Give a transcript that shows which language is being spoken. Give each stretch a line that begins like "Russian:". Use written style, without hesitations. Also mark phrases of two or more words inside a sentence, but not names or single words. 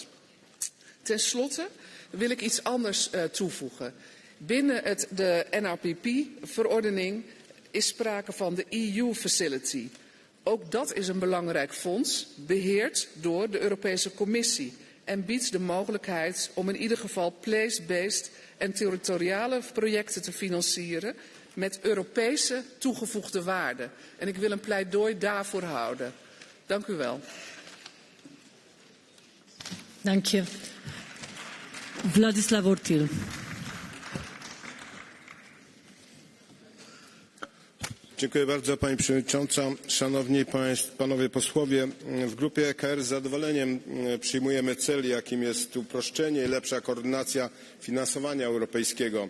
Dutch: Ten slotte wil ik iets anders toevoegen. Binnen de NRPP-verordening is sprake van de EU Facility. Ook dat is een belangrijk fonds, beheerd door de Europese Commissie en biedt de mogelijkheid om in ieder geval place-based en territoriale projecten te financieren met Europese toegevoegde waarde. En ik wil een pleidooi daarvoor houden. Dank u wel. Dank je. Vladislav Ortil.
Polish: Dziękuję bardzo Pani Przewodnicząca. Szanowni Panowie Posłowie, w grupie EKR z zadowoleniem przyjmujemy cel, jakim jest uproszczenie i lepsza koordynacja finansowania europejskiego.